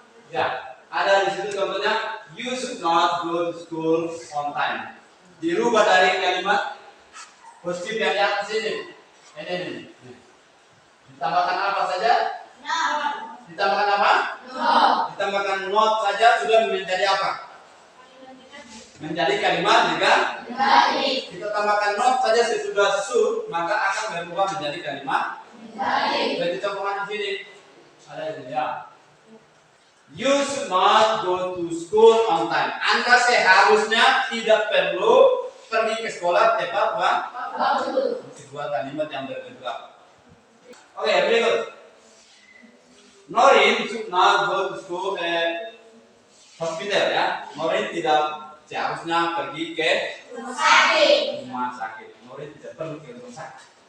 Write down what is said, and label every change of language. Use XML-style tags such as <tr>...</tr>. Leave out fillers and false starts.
<id>Ya, ada di situ contohnya.</id> <en>You should not go to school on time.</en> <id>Dirubah dari kalimat positif yang di atas ini. Ini. Ditambahkan apa saja? Ditambahkan apa? Ditambahkan not saja sudah menjadi apa? Menjadi kalimat negatif. Kita tambahkan not saja sesudah should, maka akan berubah menjadi kalimat negatif. Jadi contohnya di sini. Ada di sini ya.</id> <en>You should not go to school on time.</en> <id>Anda seharusnya tidak perlu pergi ke sekolah tepat waktu. Sebuah kalimat yang berbentuk apa? Oke, berikut.</id> <en>Norin should not go to school at hospital ya.</en> <id>Norin tidak seharusnya pergi ke rumah sakit. Norin tidak perlu ke rumah sakit.</id>